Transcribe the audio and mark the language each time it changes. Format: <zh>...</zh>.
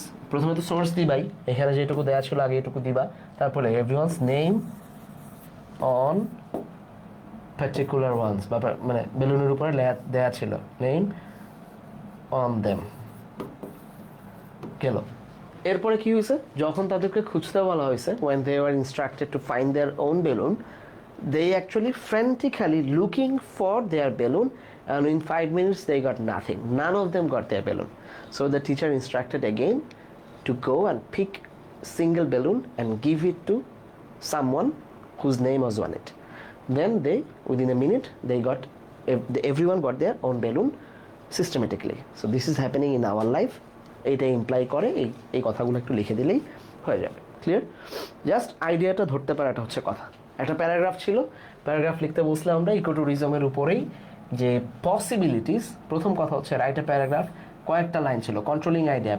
<bn>প্রথমে তো সোর্স দিবাই, এখানে যেটুকু দেয়া ছিল আগে এটুকু দিবা, তারপরে</bn> <en>everyone's name on particular ones,</en> <bn>বা মানে বেলুনের উপরে দেয়া ছিল নেম অন দেম। গেল। এরপরে কি হয়েছে, যখন তাদেরকে খুঁজতে বলা হয়েছে,</bn> <en>when they were instructed to find their own balloon, they actually frantically looking for their balloon, and in 5 minutes they got nothing. None of them got their balloon. So the teacher instructed again to go and pick single balloon and give it to someone whose name was on it. Then they, within a minute, everyone got their own balloon systematically. So this is happening in our life.</en> <bn>এইটা imply করে, এই কথাগুলো একটু লিখে দিলেই হয়ে যাবে। Clear? Just আইডিয়াটা ধরতে পারাটা হচ্ছে কথা। একটা প্যারাগ্রাফ ছিল, প্যারাগ্রাফ লিখতে বসলাম আমরা ইকোট্যুরিজমের উপরেই, যে পসিবিলিটিস। প্রথম কথা হচ্ছে রাইট এ প্যারাগ্রাফ, কয়েকটা লাইন ছিল, কন্ট্রোলিং আইডিয়া।</bn>